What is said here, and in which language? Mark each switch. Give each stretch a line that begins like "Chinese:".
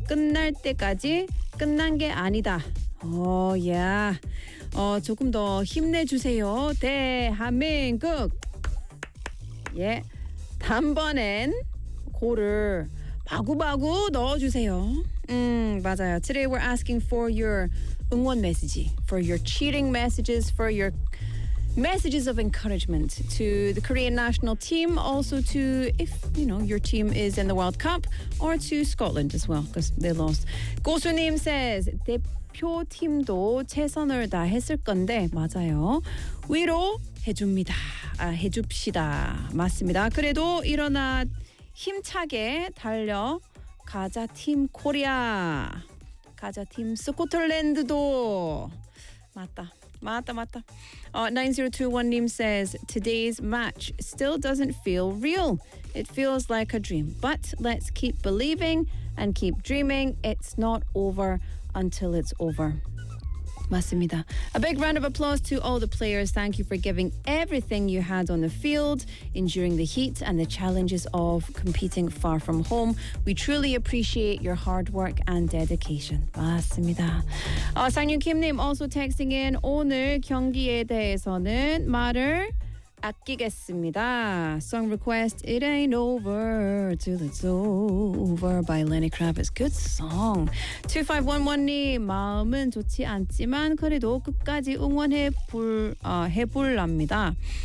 Korean: 끝날 때까지 끝난 게 아니다.
English: Oh, yeah.
Korean: 조금 더 힘내주세요. 대한민국.
English: Yeah.
Korean: 단번엔 고를 바구바구 넣어주세요. 맞아요.
English: Today we're asking for your
Korean: 응원 메시지,
English: for your cheering messages, for your messages of encouragement to the Korean national team, also to, if you know, your team is in the World Cup, or to Scotland as well, because they lost.
Korean: 고수님 says, 대표팀도 최선을 다했을 건데, 맞아요. 위로해줍니다. 해줍시다. 맞습니다. 그래도 일어나 힘차게 달려 가자 팀 코리아. 가자 팀 스코틀랜드도. 맞다.
English: 9021님 says, today's match still doesn't feel real. It feels like a dream. But let's keep believing and keep dreaming. It's not over until it's over.
Korean: 맞습니다.
English: A big round of applause to all the players. Thank you for giving everything you had on the field, enduring the heat and the challenges of competing far from home. We truly appreciate your hard work and dedication.
Korean: 맞습니다.
English: 상윤 김님 also texting in.
Korean: 오늘 경기에 대해서는 말을 아끼겠습니다.
English: Song request, It Ain't Over Till It's Over by Lenny Kravitz. Good song.
Korean: 2511님, 마음은 좋지 않지만 그래도 끝까지 해볼랍니다.